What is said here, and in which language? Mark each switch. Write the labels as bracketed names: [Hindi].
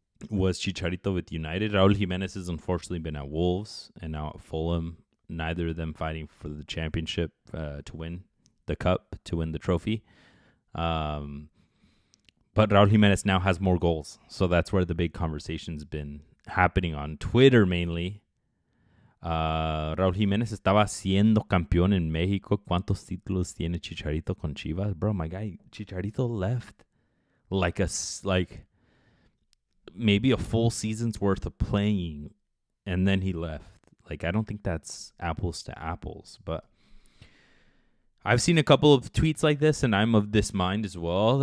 [English] Was Chicharito with United. Raul Jimenez has unfortunately been at Wolves and now at Fulham. Neither of them fighting for the championship to win the cup, to win the trophy. But Raul Jimenez now has more goals. So that's where the big conversation's been happening on Twitter mainly. [Spanish] Raul Jimenez estaba siendo campeón en México. ¿Cuántos títulos tiene Chicharito con Chivas? [English] Bro, my guy, Chicharito left like maybe a full season's worth of playing, and then he left. Like, I don't think that's apples to apples, but I've seen a couple of tweets like this, and I'm of this mind as well.